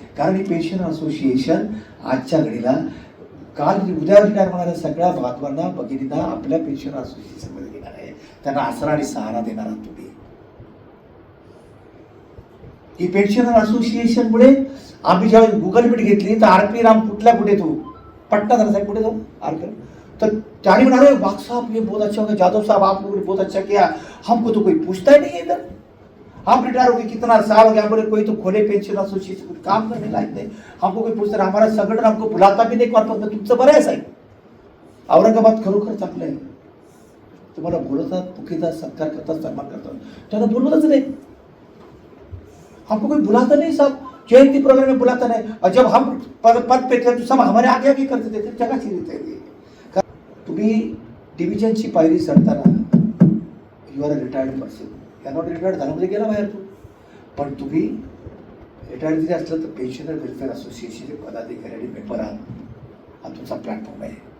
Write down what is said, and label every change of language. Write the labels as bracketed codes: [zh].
[mr] कारण ही pension association आजच्या घडीला उद्या रिटायर होणाऱ्या सगळ्या बांधवांना, भगिनींना आपल्या पेन्शन असोसिएशनमध्ये घेणार आहे. त्यांना आसरा आणि सहारा देणार आहात तुम्ही. ही पेन्शनर असोसिएशनमुळे आम्ही ज्यावेळेस गुगल मीट घेतली तर आर.पी. राम कुठे तो पटना साहेब कुठे जाऊ आर.पी. तर त्याने म्हणाले [hi] वाघ साहब ये बहुत अच्छा हो गया, जादव साहब आप लोगों ने बहुत अच्छा किया, हमको तो कोई पूछता ही नहीं है इधर, हम रिटायर हो गए कितना साल हो गया, बोले कोई तो खोले पेंशन एसोसिएशन काम करने लायक नहीं, हमको कोई पूछता नहीं, हमारा संगठन हमको बुलाता भी नहीं कॉर्पोरेट में. [mr] तुमचं बरं आहे साहेब, औरंगाबाद खरोखर चांगलं आहे. तुम्हाला बोलवतात, पुखीतात, सत्कार करतात, सन्मान करतात, त्यांना बोलवतच नाही. [hi] हमको कोई बुलाता नहीं साहब, जयंती प्रोग्राम में बुलाता नहीं, और जब हम पद पे थे तो सब हमारे आगे आगे करते थे. [mr] जगाची रीत आहे. तुम्ही डिव्हिजनची पायरी चढताना [en] you are a retired person, [mr] या नॉट रिटायर्ड झाला म्हणजे गेला बाहेर तू. पण तुम्ही रिटायर्ड जरी असलं तर पेन्शनर वेलफेअर असोसिएशनचे पदाधिकारी आणि मेंबर आहात. हा तुमचा प्लॅटफॉर्म आहे.